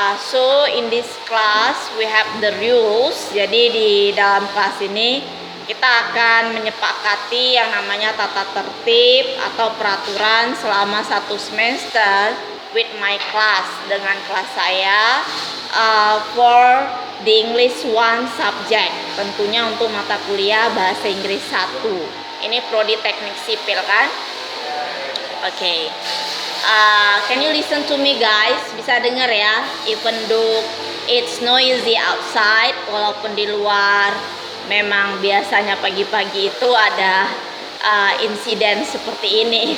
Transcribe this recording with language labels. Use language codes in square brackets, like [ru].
[en] So in this class we have the rules. [id] Jadi di dalam kelas ini kita akan menyepakati yang namanya tata tertib atau peraturan selama satu semester [en] with my class, [id] dengan kelas saya, [en] for the English 1 subject, [id] tentunya untuk mata kuliah bahasa Inggris 1. Ini prodi teknik sipil kan? Okay. [en] Can you listen to me guys? [id] Bisa dengar ya? [en] Even though it's noisy outside, [id] walaupun di luar memang biasanya pagi-pagi itu ada insiden seperti ini.